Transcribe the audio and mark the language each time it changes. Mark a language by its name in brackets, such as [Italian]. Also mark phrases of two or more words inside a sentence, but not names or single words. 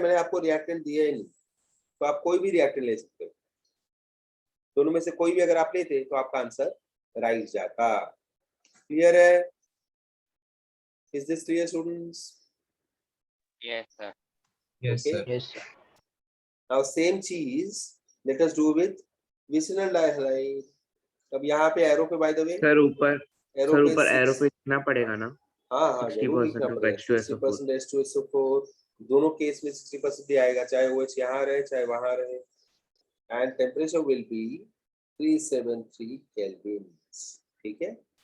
[Hindi] मैंने आपको रिएक्टेंट दिया ही नहीं, तो आप कोई भी रिएक्टेंट ले सकते हो। दोनों में से कोई भी अगर आप लेते तो आपका [English] answer right [Hindi] जाता। क्लियर है? [English] is this clear students? yes sir. यस Okay. सर। yes sir. Now same चीज let us do with vicinal dihalide. [Hindi] अब यहाँ पे एरो पे, [English] by the way, [Hindi] सर ऊपर एरो पे एरो 6, पे लिखना पड़ेगा ना? हाँ हाँ, जरूर लिखना 60% पड़ेगा। 60% H2SO4, दोनों केस में 60% ही आएगा, चाहे OH यहाँ रहे चाहे वहां रहे। [English] and temperature will be 373 Kelvin, [Hindi] ठीक है।